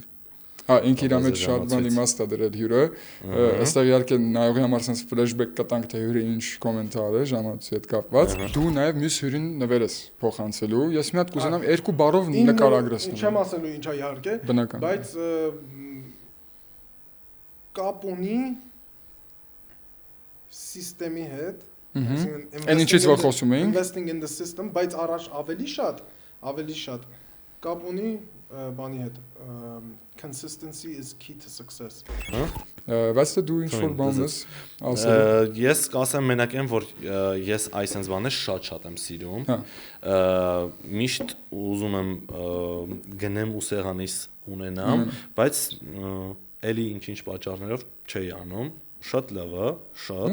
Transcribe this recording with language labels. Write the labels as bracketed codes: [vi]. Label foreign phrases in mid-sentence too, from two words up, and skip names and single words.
[hy] Հա, ինքը իր մեջ շատ բան իմաստ է դրել հյուրը։ Այստեղ իհարկե նայողի համար [en] sense flashback [hy] կտանք թե հյուրը ինչ կոմենտար է ժամանցի հետ կապված։ Դու նաև մյուս հյուրին նվեր ես փոխանցելու։ Ես մի հատ կուզենամ երկու բառով նկարագրես։ Չեմ ասելու ինչա իհարկե, բայց կապ ունի սիստեմի հետ, այսինքն ինչից որ խոսում էինք, [en] investing in the system, [hy] բայց առաջ ավելի շատ կապ ունի բանի հետ, [en] consistency is key to success։ [hy] Բայց դու ինչ որ բան ես ասել։ Ես կասեմ մենակ եմ, որ ես այսպես բաներ շատ եմ սիրում։ Միշտ ուզում եմ գնեմ ու սեղանիս ունենամ, բայց էլի ինչ-ինչ պատճառներով չի անում։ Շատ լավ է, շատ։